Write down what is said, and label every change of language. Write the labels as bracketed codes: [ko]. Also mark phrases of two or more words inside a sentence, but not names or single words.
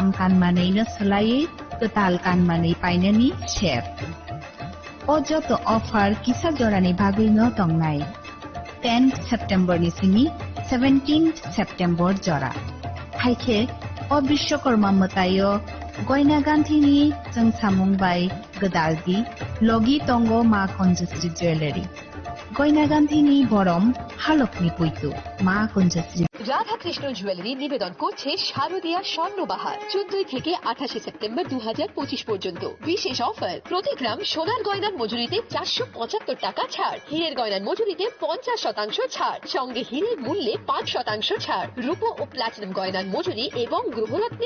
[trp] कानमानैनो सोलायै कताल कानमानै पाइननि शेप अजत ऑफर किसा जरानि बागैनो तंगनाय 10 सेप्टेम्बरनि सिनि 17 सेप्टेम्बर जरा हाइखे अ विश्वकर्मा मतायो गयना गान्थिनि जों सामुंबाय गदालदि लगी तंगो मा कन्जस्ट्री ज्वेलारि गयना गान्थिनि बरम हालकनि पुइतु मा कन्जस्ट्री [bn] রাধা কৃষ্ণ জুয়েলারি নিবেদন করছে শারদীয়া স্বর্ণবাহার 14 থেকে 28 সেপ্টেম্বর 2025 পর্যন্ত বিশেষ অফার প্রতি গ্রাম সোনার গয়নার মজুরিতে 475 টাকা ছাড় হীরের গয়নার মজুরিতে 50% ছাড় সঙ্গে হীরের মূল্যে 5% ছাড় রূপো ও প্লাটিনাম গয়নার মজুরি এবং গ্রহরত্নের